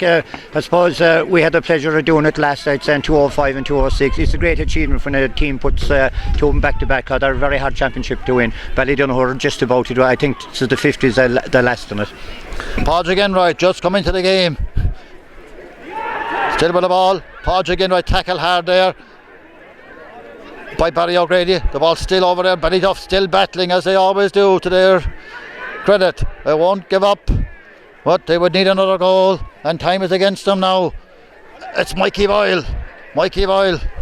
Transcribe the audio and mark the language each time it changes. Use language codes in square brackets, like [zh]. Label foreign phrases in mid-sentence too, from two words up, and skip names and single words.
[en] I suppose we had the pleasure of doing it last night, saying 205 and 206. It's a great achievement when a team puts two of them back to back. They're a very hard championship to win. Ballydonoghue are just about to do it. I think this is the 50s the last in it. Padraig Enright just come into the game. Still with the ball. Padraig Enright tackle hard there by Barry O'Grady. The ball's still over there. Ballyduff still battling as they always do, to their credit. They won't give up, but they would need another goal, and time is against them now. It's Mikey Boyle. Mikey Boyle.